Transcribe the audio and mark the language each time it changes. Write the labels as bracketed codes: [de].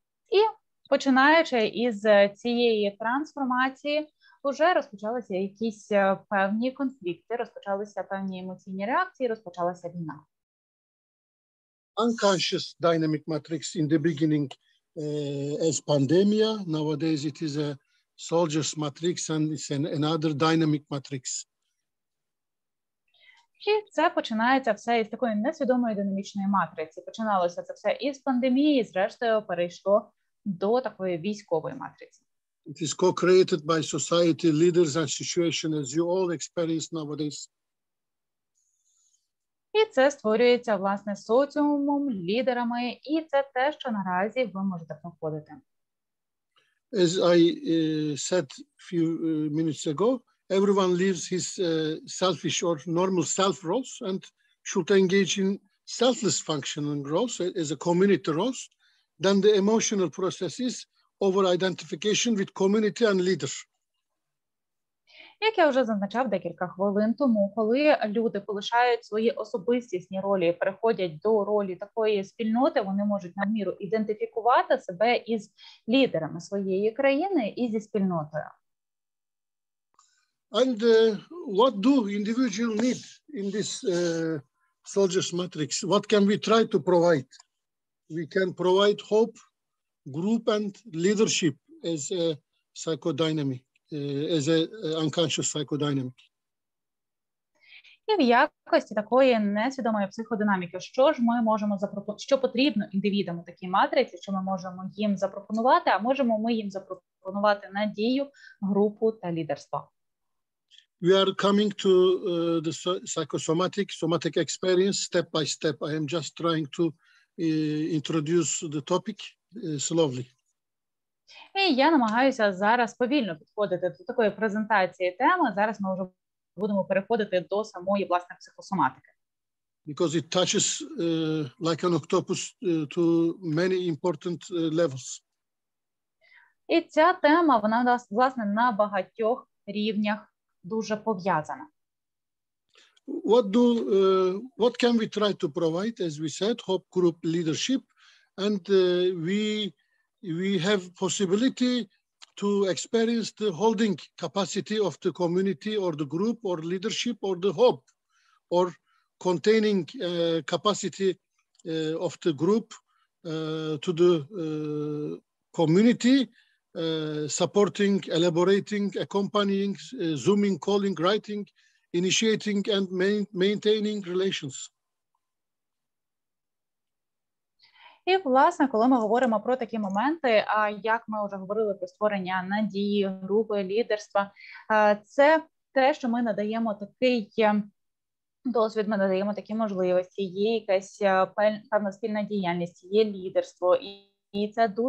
[uk] І починаючи із цієї трансформації, вже розпочалися якісь певні конфлікти, розпочалися певні емоційні реакції, розпочалася війна. [en] Unconscious dynamic matrix in the beginning as pandemia. Nowadays it is a soldiers matrix and it's another dynamic matrix. [uk] І це починається все із такої несвідомої динамічної матриці. Починалося це все із пандемії, і зрештою перейшло до такої військової матриці. [en] It is co-created by society, leaders and situation as you all experience nowadays. [uk] І це створюється, власне, соціумом, лідерами, і це те, що наразі ви можете проходити. [en] As I said a few minutes ago, everyone lives his selfish or normal self roles and should engage in selfless functional roles as a community roles. Then the emotional process is over identification with community and leader. [uk] Як я вже зазначав декілька хвилин тому, коли люди полишають свої особистісні ролі і переходять до ролі такої спільноти, вони можуть на міру ідентифікувати себе із лідерами своєї країни і зі спільнотою. [en] And what do individuals need in this soldiers matrix? What can we try to provide? We can provide hope, group, and leadership as a psychodynamic. As an unconscious psychodynamic. [uk] І в якості такої несвідомої психодинаміки, що ж ми можемо що потрібно індивідам у такій матриці, що ми можемо їм запропонувати, а можемо ми їм запропонувати надію, групу та лідерство. [en] We are coming to the somatic experience step by step. I am just trying to introduce the topic slowly. [uk] І я намагаюся зараз повільно підходити до такої презентації теми. Зараз ми вже будемо переходити до самої, власне, психосоматики. [en] Because it touches like an octopus to many important levels. [uk] І ця тема, вона, власне, на багатьох рівнях дуже пов'язана. [en] What can we try to provide? As we said, hope, group, leadership, and we have possibility to experience the holding capacity of the community or the group or leadership or the hope, or containing capacity of the group to the community, supporting, elaborating, accompanying, zooming, calling, writing, initiating and maintaining relations. [uk] І, власне, коли ми говоримо про такі моменти, як ми вже говорили про створення надії, групи, лідерства, це те, що ми надаємо такий досвід, ми надаємо такі можливості, є якась певна спільна діяльність, є лідерство, і це